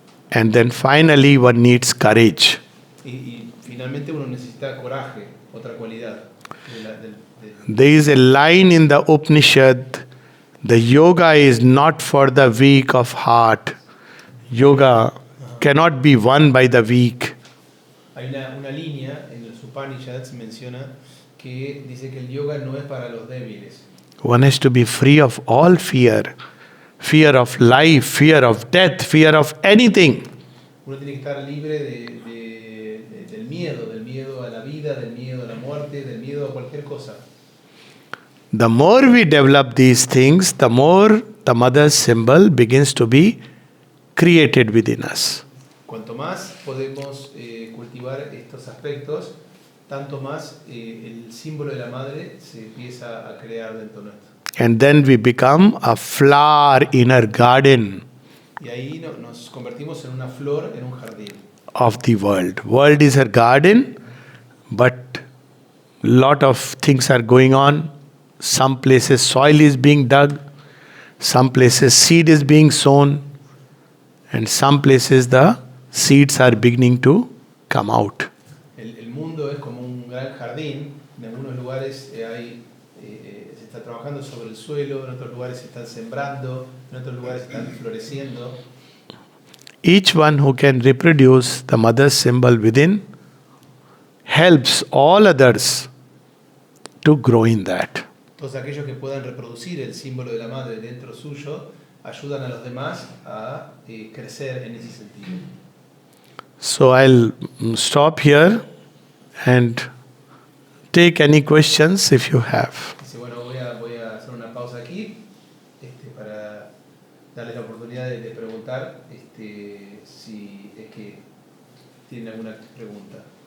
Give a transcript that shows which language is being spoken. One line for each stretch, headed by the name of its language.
English: And then finally one needs courage.
Spanish: Y finalmente uno necesita coraje, otra cualidad.
English: There is a line in the Upanishad, the yoga is not for the weak of heart. Yoga cannot be won by the weak.
Spanish: Hay una línea en los Upanishads menciona que dice que el yoga no es para los débiles.
English: One has to be free of all fear. Fear of life, fear of death, fear of anything.
Spanish: Uno tiene que estar libre del miedo a la vida, del miedo a la muerte, del miedo a cualquier cosa.
English: The more we develop these things, the more the mother's symbol begins to be created within us.
Spanish: Cuanto más podemos cultivar estos aspectos, tanto más el símbolo de la madre se empieza a crear dentro nuestro.
English: And then we become a flower in our garden.
Spanish: Y ahí nos convertimos en una flor en un jardín.
English: Of the world. World is her garden, but lot of things are going on. Some places soil is being dug, some places seed is being sown, and some places the seeds are beginning to come out.
Spanish: El mundo es como un gran jardín. En algunos lugares se está trabajando sobre el suelo, en otros lugares se están sembrando, en otros lugares están floreciendo.
English: Each one who can reproduce the mother's symbol within helps all others to grow in that.
Spanish: Todos aquellos que puedan reproducir el símbolo de la madre dentro suyo ayudan a los demás a crecer en ese sentido.
English: So I'll stop here and take any questions if you have.
Spanish: Dice, bueno, voy a hacer una pausa aquí para darles la oportunidad de preguntar si es que tienen alguna pregunta.